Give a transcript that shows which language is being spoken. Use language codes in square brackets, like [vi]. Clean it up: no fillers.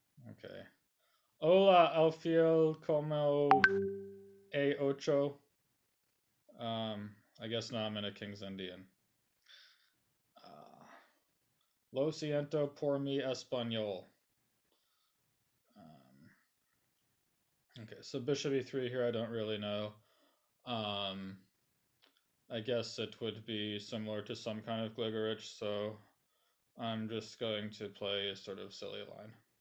[es] Okay. Hola, Alfiel como a ocho. [en] I guess now I'm in a King's Indian. [es] Lo siento por mi español. [en] Okay, so bishop e3 here, I don't really know. I guess it would be similar to some kind of Gligorich, so I'm just going to play a sort of silly line.